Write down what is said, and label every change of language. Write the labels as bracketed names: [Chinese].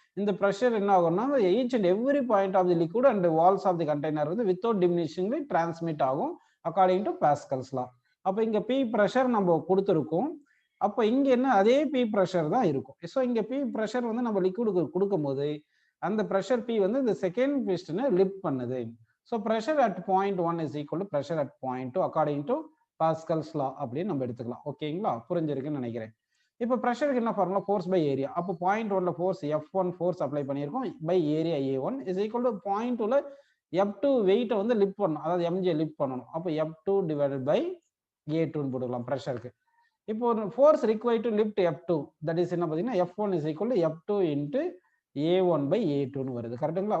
[Tamil] இந்த பிரஷர் என்ன ஆகும்னா [English] Each and every point of the liquid and walls of the container வந்து without diminishingly transmit ஆகும் according to Pascal's law. [Tamil] அப்போ இங்க பி பிரஷர் நம்ம கொடுத்துருக்கோம். அப்போ இங்க என்ன அதே பி பிரஷர் தான் இருக்கும். ஸோ இங்க பி பிரஷர் வந்து நம்ம லிக்விடுக்கு கொடுக்கும்போது அந்த பிரஷர் பி வந்து இந்த செகண்ட் பிஸ்டனை லிஃப்ட் பண்ணுது. [English] so pressure at point 1 is equal to pressure at point 2 according to Pascal's law [Tamil] அப்படின்னு நம்ம எடுத்துக்கலாம். ஓகேங்களா? புரிஞ்சிருக்குன்னு நினைக்கிறேன். இப்போ ப்ரெஷருக்கு என்ன ஃபார்முலா, ஃபோர்ஸ் பை ஏரியா. அப்போ point 1ல force F1 force apply பண்ணியிருக்கோம் by area A1 is equal to point 2ல F2 வெயிட்டை வந்து லிஃப்ட் பண்ணணும், அதாவது mg லிஃப்ட் பண்ணணும். அப்போ F2 டிவைடட் பை A2ன்னு போட்டுக்கலாம் ப்ரெஷருக்கு. இப்போ ஒரு force required to lift F2 that is என்ன பார்த்தீங்கன்னா F1 is equal to F2 into A1 by A2ன்னு வருது. கரெக்டுங்களா?